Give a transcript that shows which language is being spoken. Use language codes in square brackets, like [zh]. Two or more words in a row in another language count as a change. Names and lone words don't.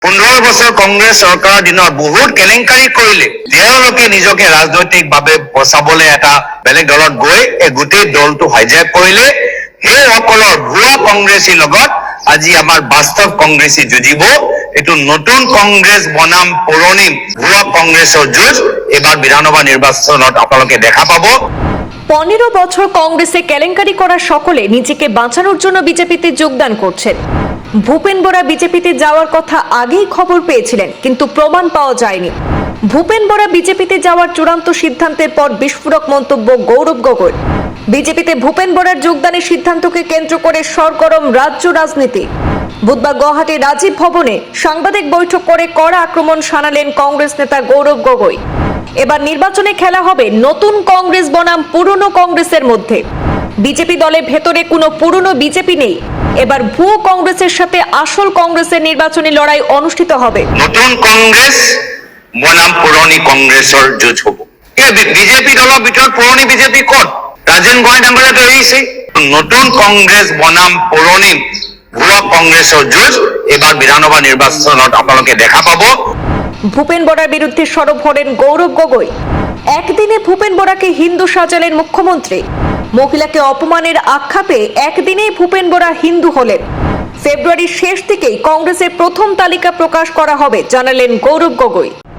[as] 15 বছৰ কংগ্ৰেছ চৰকাৰৰ দিনত বহুত কেলেংকাৰী কৰিলে তেওঁলোকে নিজকে ৰাজনৈতিকভাৱে বচাবলৈ এটা বেলেগ দলত গৈ এই গোটেই দলটো হাইজেক কৰিলে সেই সকলৰ ভুৱা কংগ্ৰেছীৰ লগত আজি আমাৰ বাস্তৱ কংগ্ৰেছী যুঁজিব এইটো নতুন কংগ্ৰেছ বনাম পুৰণি ভুৱা কংগ্ৰেছৰ যুঁজ এবাৰ বিধানসভা নিৰ্বাচনত আপোনালোকে দেখা পাব। [bn] 15 বছর কংগ্রেসে কেলেঙ্কারি করা সকলে নিজেকে বাঁচানোর জন্য বিজেপিতে যোগদান করছেন। ভূপেন বরা বিজেপিতে যাওয়ার কথা আগেই খবর পেয়েছিলেন, কিন্তু প্রমাণ পাওয়া যায়নি। ভূপেন বরা বিজেপিতে যাওয়ার চূড়ান্ত সিদ্ধান্তের পর বিস্ফোরক মন্তব্য গৌরব গগৈ। বিজেপিতে ভূপেন বরার যোগদানের সিদ্ধান্তকে কেন্দ্র করে সরগরম রাজ্য রাজনীতি। বুধবার গুয়াহাটির রাজীব ভবনে সাংবাদিক বৈঠক করে কড়া আক্রমণ শানালেন কংগ্রেস নেতা গৌরব গগৈ। এবার নির্বাচনে খেলা হবে নতুন কংগ্রেস বনাম পুরনো কংগ্রেসের মধ্যে। বিজেপি দলের ভেতরে কোনো পুরনো বিজেপি নেই, এবার ভুয়ো কংগ্রেসের সাথে আসল কংগ্রেসের নির্বাচনী লড়াই অনুষ্ঠিত হবে। [as] নতুন কংগ্রেস বনাম পুৰণি কংগ্ৰেছৰ যুঁজ হ'ব। এই বিজেপি দলৰ ভিতৰত পুৰণি বিজেপি ক'ত? ৰাজেন গোহাঁই ডাঙৰীয়াটো এৰিছে। নতুন কংগ্ৰেছ বনাম পুৰণি ভুৱা কংগ্ৰেছৰ যুঁজ এবাৰ বিধানসভা নিৰ্বাচনত আপোনালোকে দেখা পাব। [bn] ভূপেন বরার বিরুদ্ধে সরব হলেন গৌরব গগৈ। একদিনে ভূপেন বরাকে হিন্দু সাজালেন মুখ্যমন্ত্রী। মহিলাকে অপমানের আক্ষেপে একদিনেই ভূপেন বরা হিন্দু হলেন। ফেব্রুয়ারির শেষ দিকেই কংগ্রেসের প্রথম তালিকা প্রকাশ করা হবে জানালেন গৌরব গগৈ।